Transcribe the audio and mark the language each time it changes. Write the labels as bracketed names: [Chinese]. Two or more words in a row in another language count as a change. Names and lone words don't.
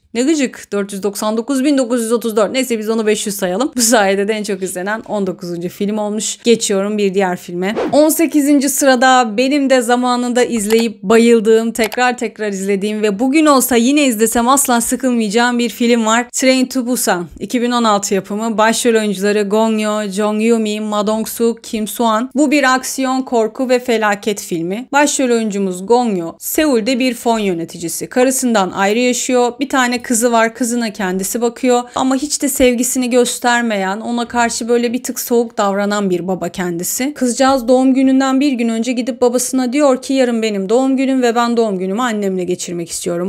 [Turkish] Ne gıcık. 499.934. Neyse biz onu 500 sayalım. Bu sayede de en çok izlenen 19. film olmuş. Geçiyorum bir diğer filme. 18. sırada benim de zamanında izleyip bayıldığım, tekrar izlediğim ve bugün olsa yine izlesem asla sıkılmayacağım bir film var. Train to Busan. 2016 yapımı. Başrol oyuncuları Gong Yoo, Jong Yoo-mi, Ma Dong-suk, Kim Soo-han. Bu bir aksiyon, korku ve felaket filmi. Başrol oyuncumuz Gong Yoo, Seul'de bir fon yöneticisi. Karısından ayrı yaşıyor. Bir tane kızı var. Kızına kendisi bakıyor. Ama hiç de sevgisini göstermeyen, ona karşı böyle bir tık soğuk davranan bir baba kendisi. Kızcağız doğum gününden bir gün önce gidip babasına diyor ki yarın benim doğum günüm ve ben doğum günümü annemle geçirmek istiyorum.